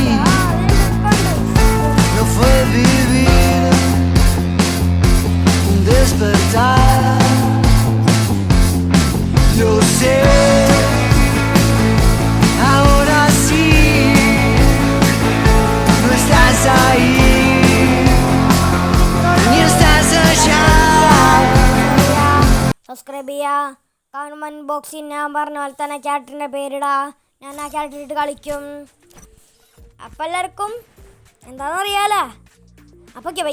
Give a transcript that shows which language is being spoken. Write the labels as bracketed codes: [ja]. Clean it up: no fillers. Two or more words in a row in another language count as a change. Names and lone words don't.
[es] No fue vivir, un despertar. Lo sé, ahora sí, no estás ahí, ni estás allá. [ml] സബ്സ്ക്രൈബ് ചെയ്യുക. കമന്റ് ബോക്സിൽ ഞാൻ പറഞ്ഞ പോലെ തന്നെ ക്യാരക്ടറിൻ്റെ പേരിടാ. ഞാൻ ആ ക്യാരക്ടറിട്ട് കളിക്കും. അപ്പം എല്ലാവർക്കും എന്താണെന്നറിയാലോ. അപ്പോൾ [en] okay bye.